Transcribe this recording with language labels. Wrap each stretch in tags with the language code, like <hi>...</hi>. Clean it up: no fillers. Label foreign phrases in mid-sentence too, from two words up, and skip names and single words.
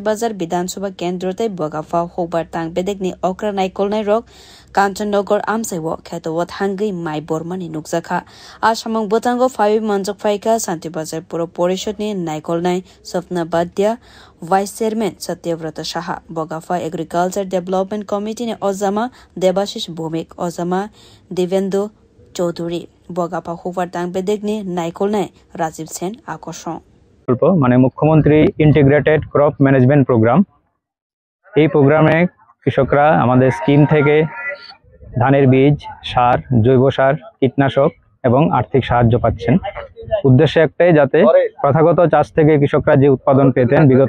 <trp>Bazar Bidhan Sabha Kendrote Bogafa hukbar tangbedikni okra naikol nairok Kanchannagar Amsaiwo khetowo thangai mai bormani nukjaka Asamung Botango Five Manjok Faika Santi Bazar Puro Porishotni Naikolnai Sopna Badya Vice Chairman Satyavrata Shaha Bogafa Agriculture Development Committee ne Ozama Debashish Bhumik Ozama Devendra Chaudhuri Bogafa Hukbar Tangbedikni Naikolnai Rajiv Sen Akoshon</trp> <bn>মানে মুখ্যমন্ত্রী ইন্টিগ্রেটেড ক্রপ ম্যানেজমেন্ট প্রোগ্রাম এই প্রোগ্রামে কৃষকরা আমাদের স্কিম থেকে ধানের বীজ সার জৈব সার কীটনাশক এবং আর্থিক সাহায্য পাচ্ছেন উদ্দেশ্য একটাই যাতে প্রথাগত চাষ থেকে কৃষকরা যে উৎপাদন পেতেন বিগত</bn>